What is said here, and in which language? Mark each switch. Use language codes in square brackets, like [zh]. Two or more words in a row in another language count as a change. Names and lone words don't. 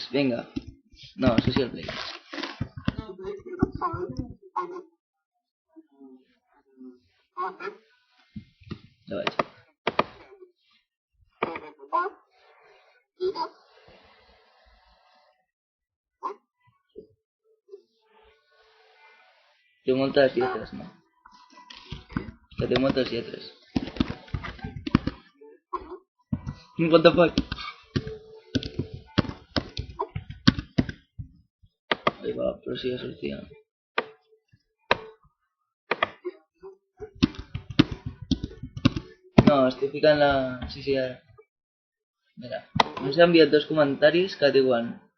[ca] Vinga. No, Social Play. Ja vaig. Té moltes lletres, no? Que té moltes lletres. [en] What the fuck? [ca] Ahí va, però sí ja sortia. No, estic ficant la... Sí, ara. Mira, ens ha enviat 2 comentaris que diuen...